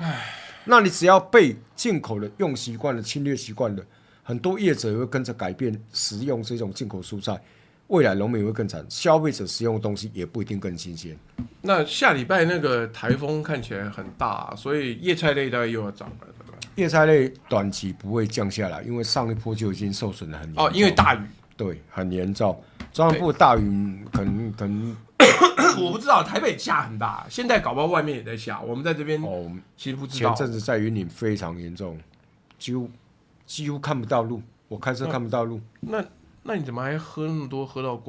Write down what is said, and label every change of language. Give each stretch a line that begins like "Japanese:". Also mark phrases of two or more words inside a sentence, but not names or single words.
Chinese: 那你只要被進口的用習慣了、侵略習慣了，很多業者也會跟着改變食用這種進口蔬菜。未來農民會更慘，消費者使用的東西也不一定更新鮮。那下禮拜那個颱風看起來很大，所以葉菜類大概又要漲了，對吧？葉菜類短期不會降下來，因為上一波就已經受損得很嚴重。因為大雨，對，很嚴重。中南部大雨可能我不知道，台北下很大，現在搞不好外面也在下。我們在這邊其實不知道。前陣子在雲林非常嚴重，幾乎看不到路，我開車看不到路。那你怎麼還喝那麼多，喝到掛？